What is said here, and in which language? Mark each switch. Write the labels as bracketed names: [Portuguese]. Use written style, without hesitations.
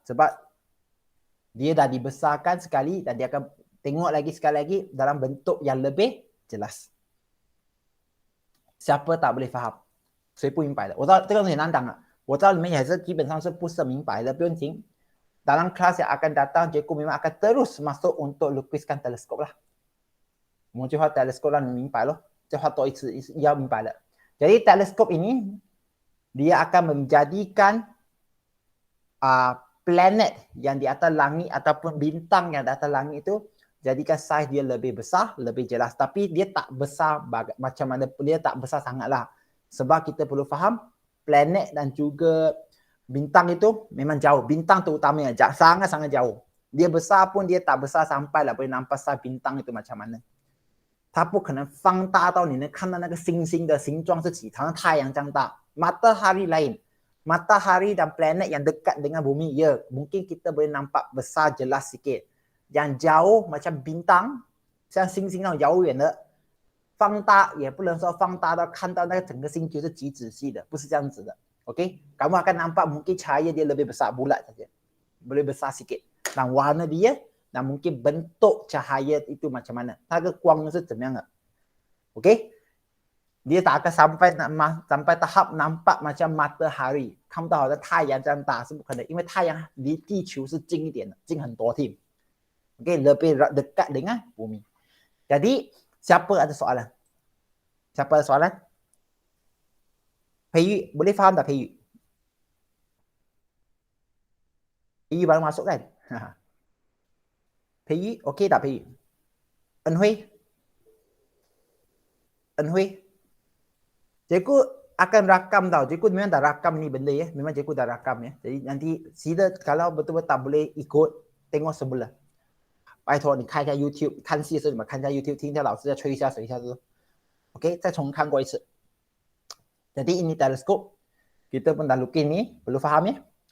[Malay] Sebab dia dah dibesarkan sekali dan dia akan tengok lagi sekali lagi dalam bentuk yang lebih jelas. Siapa tak boleh faham？ [Chinese] 谁不明白的？我知道这个很难讲了，我知道你们也是基本上是不是明白的，不用紧。 [Malay] Dalam kelas yang akan datang, cikgu memang akan terus masuk untuk lukiskan teleskop lah. [Chinese] 我们就画 teleskop 让你明白咯，再画多一次要明白了。 [Malay] Jadi teleskop ini dia akan menjadikan planet yang di atas langit ataupun bintang yang di atas langit itu jadikan saiz dia lebih besar, lebih jelas. Tapi dia tak besar macam mana pun, dia tak besar sangatlah. Sebab kita perlu faham planet dan juga bintang itu memang jauh. Bintang terutamanya sangat-sangat jauh. Dia besar pun dia tak besar sampai lah boleh nampak saiz bintang itu macam mana. [Chinese] 它不可能放大到你能看到那个星星的形状是几，好像太阳这样大。 [Malay] Matahari lain. Matahari dan planet yang dekat dengan bumi, ya, mungkin kita boleh nampak besar jelas sikit. Yang jauh macam bintang, [Chinese] 像星星那种遥远的，放大也不能说放大到看到那个整个星球是极仔细的，不是这样子的。 [Malay] OK, kamu akan nampak mungkin cahaya dia lebih besar, bulat saja. Boleh besar sikit. Dan warna dia dan mungkin bentuk cahaya itu macam mana. [Chinese] 它的光是怎么样的 [Malay] OK, dia tak akan sampai tahap nampak macam matahari, [Chinese] 看不到好像太阳这样大，是不可能，因为太阳离地球是近一点的，近很多 tim. [Malay] OK, lebih dekat dengan bumi. Jadi, siapa ada soalan? Siapa ada soalan? Pei Yu, boleh faham tak Pei Yu? Pei Yu baru masuk kan? Pei Yu, okey tak Pei Yu? Ân Huy? Ân Huy? Cikgu akan rakam tau. Cikgu memang dah rakam ni benda ya. Memang cikgu dah rakam ya. Jadi nanti sila kalau betul-betul tak boleh ikut, tengok sebelah. [Chinese] 拜托你看一下 YouTube， 看戏的时候你们看一下 YouTube， 听一下老师再吹一下水一下子。 [Malay] OK， [Chinese] 再重看过一次。 [Malay] Jadi ini teleskop. Kita pun dah lukis ni, perlu faham ya.